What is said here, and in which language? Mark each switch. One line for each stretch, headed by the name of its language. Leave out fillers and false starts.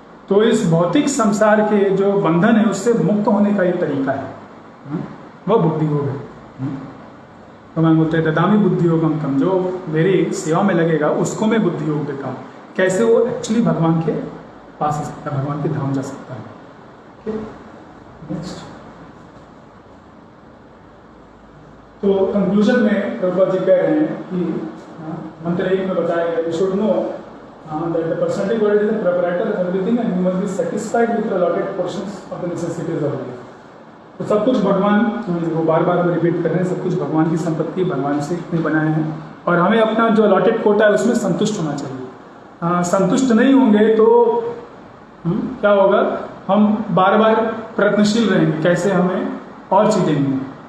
Hindi: तो इस भौतिक संसार के जो बंधन है उससे मुक्त होने का एक तरीका है, वह बुद्धि योग है। भगवान बोलते हैं ददामी बुद्धि योगम तम, जो मेरी सेवा में लगेगा उसको मैं बुद्धि योग देता हूँ। कैसे वो एक्चुअली भगवान के पास आ सकता है, भगवान के धाम जा सकता है। नेक्स्ट, तो कंक्लूजन में प्रभुपाद जी कह रहे हैं कि मंत्र 1 में बताया गया,
English: You should know that the percentage world is the proprietor of everything and you must be satisfied with the allotted portions of the necessities of life.
Hindi: तो सब कुछ भगवान, वो बार बार रिपीट कर रहे हैं, सब कुछ भगवान की संपत्ति, भगवान से ने बनाए हैं और हमें अपना जो अलॉटेड कोटा है उसमें संतुष्ट होना चाहिए। संतुष्ट नहीं होंगे तो क्या होगा, हम बार बार प्रयत्नशील रहेंगे कैसे हमें और चीजें मिलें।